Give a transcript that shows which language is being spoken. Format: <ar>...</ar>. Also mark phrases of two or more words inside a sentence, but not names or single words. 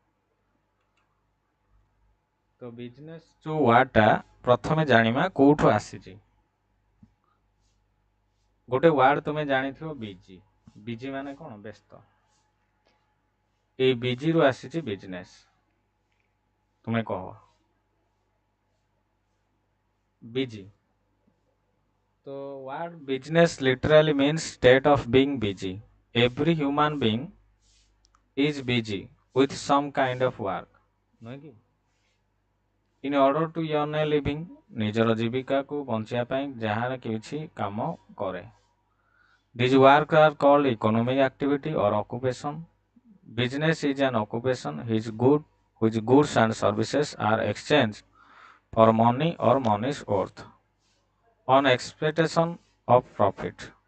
<or>ତ ବିଜନେସ୍ ଯେଉଁ ୱାର୍ଡଟା ପ୍ରଥମେ ଜାଣିବା କେଉଁଠୁ ଆସିଛି। ଗୋଟେ ୱାର୍ଡ ତୁମେ ଜାଣିଥିବ ବିଜି। ବିଜି ମାନେ କ'ଣ? ବ୍ୟସ୍ତ। ଏଇ ବିଜିରୁ ଆସିଛି ବିଜନେସ୍। ତୁମେ କହ ବିଜି।</or> <en>So what business literally means state of being busy. Every human being is busy with some kind of work. In order to earn a living,</en> <or>ନିଜର ଜୀବିକାକୁ ବଞ୍ଚିବା ପାଇଁ ଯାହାର କିଛି କାମ କରେ।</or> <en>These work are called economic activity or occupation. Business is an occupation which goods and services are exchanged for money or money's worth on expectation of profit.</en>